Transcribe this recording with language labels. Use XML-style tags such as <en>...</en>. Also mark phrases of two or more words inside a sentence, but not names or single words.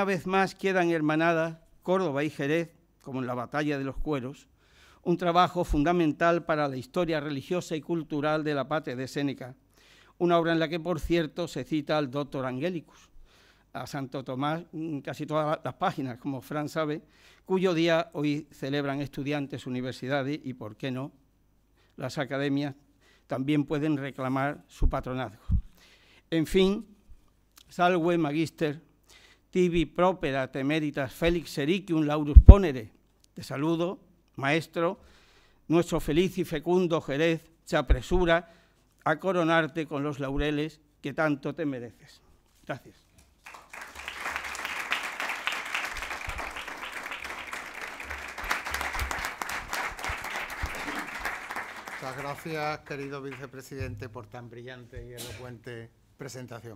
<es>vez más quedan hermanadas Córdoba y Jerez, como en la Batalla de los Cueros, un trabajo fundamental para la historia religiosa y cultural de la patria de Séneca, una obra en la que, por cierto, se cita al Doctor Angelicus, a Santo Tomás, casi todas las páginas, como Fran sabe, cuyo día hoy celebran estudiantes, universidades y, por qué no, las academias también pueden reclamar su patronazgo. En fin,</es> <la>salve magister, tibi propera temeritas felix sericium laurus ponere.</la> <es>Te saludo, maestro, nuestro feliz y fecundo Jerez se apresura a coronarte con los laureles que tanto te mereces. Gracias. Muchas gracias, querido vicepresidente, por tan brillante y elocuente presentación.</es>